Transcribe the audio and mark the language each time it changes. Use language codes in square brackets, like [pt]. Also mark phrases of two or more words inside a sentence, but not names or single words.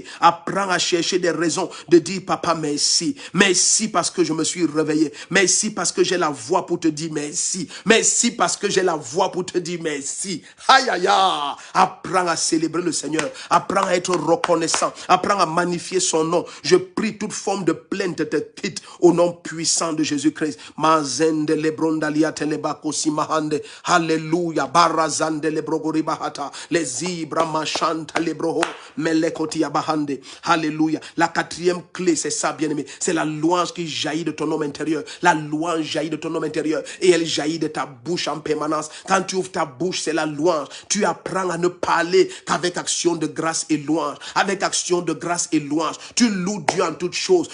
[fr] Apprends à chercher des raisons de dire papa merci, merci parce que je me suis réveillé, merci parce que j'ai la voix pour te dire merci, merci parce que j'ai la voix pour te dire merci. Aïe aïe aïe, apprends à célébrer le Seigneur, apprends à être reconnaissant, apprends à magnifier son nom. Je prie toute forme de plainte te quitte au nom puissant de Jésus-Christ. Mazende lebrondalia telebako simahande. Alléluia. Barazande lebrogoribahata. Les ibra machanta lebroho. Melekoti abahande. Alléluia. La quatrième clé, c'est ça, bien-aimé. C'est la louange qui jaillit de ton homme intérieur. La louange jaillit de ton homme intérieur. Et elle jaillit de ta bouche en permanence. Quand tu ouvres ta bouche, c'est la louange. Tu apprends à ne parler qu'avec action de grâce et louange. Avec action de grâce et louange. Tu loues Dieu en toutes choses.